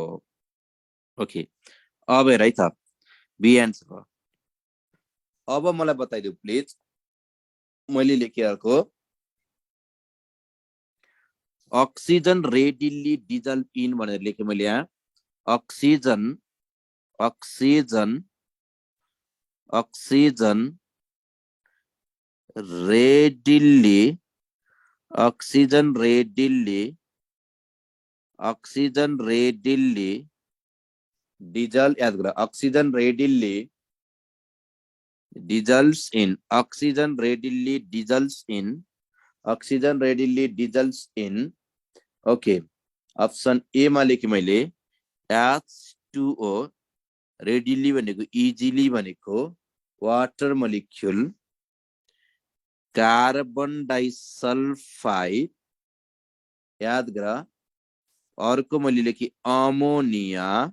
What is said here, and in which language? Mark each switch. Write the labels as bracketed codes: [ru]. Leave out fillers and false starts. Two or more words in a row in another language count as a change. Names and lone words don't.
[ne] ओके अब हेर है त [en] B answer [ne] हो। अब मलाई बताइदिउ प्लिज, मैले लेखेको [en] oxygen readily dissolve in [ne] भनेर लेखेँ मैले यहाँ, [en] oxygen oxygen oxygen readily oxygen readily oxygen readily dissolve, [ne] याद गर [en] oxygen readily dissolves in, oxygen readily dissolves in, oxygen readily dissolves in। okay option A मा लेखेँ मैले H2O, रेडिली भनेको इजिली भनेको water molecule, carbon disulfide, याद गर, अर्को मैले लेखेँ अमोनिया,